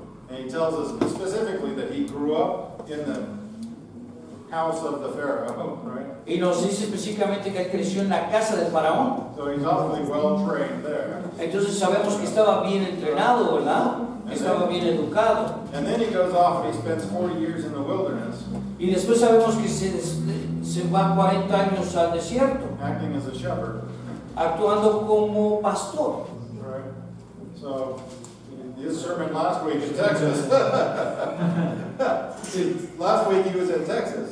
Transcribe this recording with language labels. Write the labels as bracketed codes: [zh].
[en] And he tells us specifically that he grew up in the house of the Pharaoh, right? [es] Y nos dice específicamente que él creció en la casa del faraón. [en] So he's awfully well trained there. [es] Entonces sabemos que estaba bien entrenado, ¿verdad? Que estaba bien educado. [en] And then he goes off and he spends 40 years in the wilderness, [es] Y después sabemos que se va 40 años al desierto, [en] acting as a shepherd. [es] actuando como pastor. [en] Right? So, his sermon last week in Texas. Last week he was in Texas.